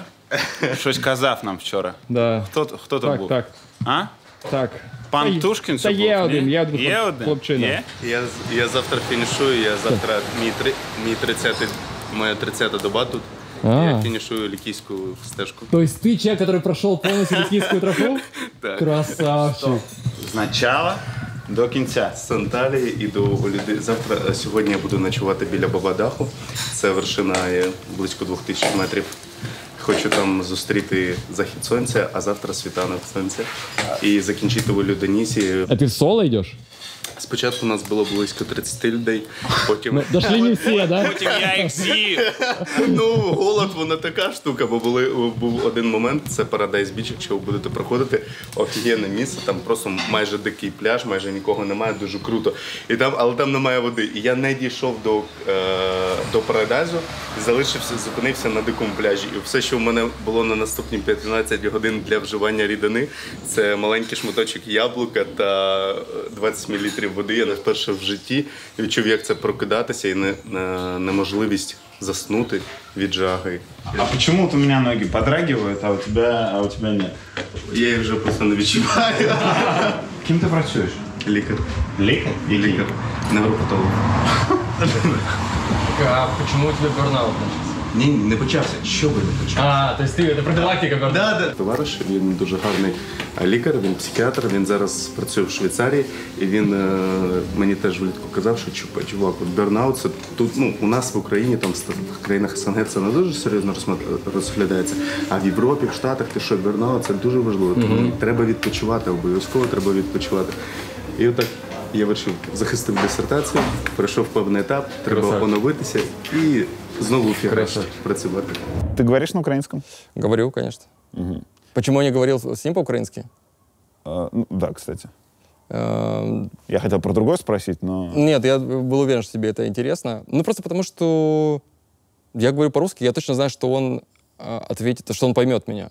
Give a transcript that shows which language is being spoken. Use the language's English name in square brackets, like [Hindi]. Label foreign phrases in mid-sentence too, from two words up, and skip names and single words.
[Ukrainian] Щось казав нам вчора. [Russian] Да. [Ukrainian] Хто то був? Так. А? Так. Пан Тушкін? Та є один, Є один? хлопчина. Є? Я завтра фінішую, моя 30-та доба тут. Я фінішую Лікійську стежку. [Russian] То есть ты человек, который прошел полностью Ликийскую тропу? [Ukrainian] Так. [Russian] Красавчик. [Ukrainian] З начала до кінця. З Анталії і до Оліди. Сьогодні я буду ночувати біля Бабадаху. Це вершина є близько 2000 метрів. Хочу там зустріти захід сонця, а завтра світанок сонця. І закінчити в Олюдонісі. [Russian] А ты в соло идешь? [Ukrainian] Спочатку нас було близько 30 людей, потім... Ну, дошли не всі, да? Потім я їх з'їв. Ну, голод, вона така штука, бо був один момент, це Paradise Beach, якщо ви будете проходити, офігенне місце, там просто майже дикий пляж, майже нікого немає, дуже круто. Але там немає води. І я не дійшов до Парадайзу, зупинився на дикому пляжі. І все, що в мене було на наступні 15 годин для вживання рідини, це маленький шматочок яблука та 20 мл води. Я вперше в житті відчув, як це прокидатися і неможливість заснути від жаги. [Russian] А почему-то у меня ноги подрагивают, а у тебя нет. [Ukrainian] Я їх вже просто не відчуваю. Ким ти працюєш? Лікар. Лікар? І лікар. Невропатолог. [Russian] А почему у тебя бернаут начался? [Ukrainian] Ні, не почався. Що би не почався? [Russian] То есть [Ukrainian] це профілактика бернаута? [Russian] Да. [Ukrainian] Товариш, він дуже гарний лікар, він психіатр, він зараз працює в Швейцарії, і він мені теж влітку казав, що чувак, бернаут, це тут, у нас в Україні, там в країнах СНГ це не дуже серйозно розглядається, а в Європі, в Штатах, ти що, бернаут, це дуже важливо, тому треба відпочивати, обов'язково треба відпочивати. І отак я вирішив, захистив дисертацію, пройшов певний етап, треба оновитися і знову працювати. [Russian] Ты говоришь на украинском? Говорю, конечно. Почему я не говорил с ним по-украински? Да, кстати. Я хотел про другое спросить, но... Нет, я был уверен, что тебе это интересно. Ну, просто потому что я говорю по-русски, я точно знаю, что он ответит, что он поймет меня.